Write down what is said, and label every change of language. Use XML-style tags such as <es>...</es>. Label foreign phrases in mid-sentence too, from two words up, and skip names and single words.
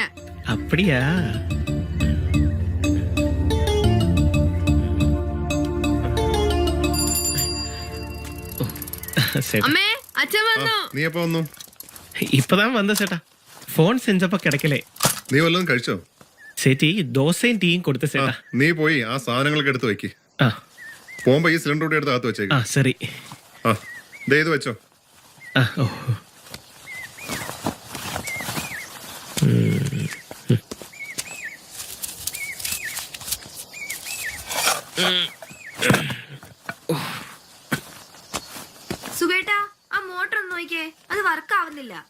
<ta>அப்படியா? சேட்டா,</ta> <ml>അമ്മേ, അച്ഛൻ വന്നു. നീ എപ്പോ വന്നു?</ml> <ta>இப்பதான் வந்த சேட்டா. ஃபோன் செஞ்சப்ப கிடைக்கல.</ta> <ml>നീ വല്ലതും കഴിച്ചോ?</ml> <ta>சேச்சி தோசையும் டீயும் கொடுத்த</ta> <ml>ആ,</ml> <ta>சேட்டா.</ta> <ml>നീ പോയി ആ സാധനങ്ങളൊക്കെ എടുത്ത് വെക്ക്. ആ പോകുമ്പോ ഈ സിലിണ്ടർ കൂടി എടുത്ത് അകത്ത് വെച്ചേക്ക്. ആ சரி. ആ, ദേ ഇത് വെച്ചോ. ആ ഓ. സുഖേട്ടാ, ആ മോട്ടർ ഒന്ന് നോക്കിയേ, അത് വർക്ക് ആവുന്നില്ല.</ml>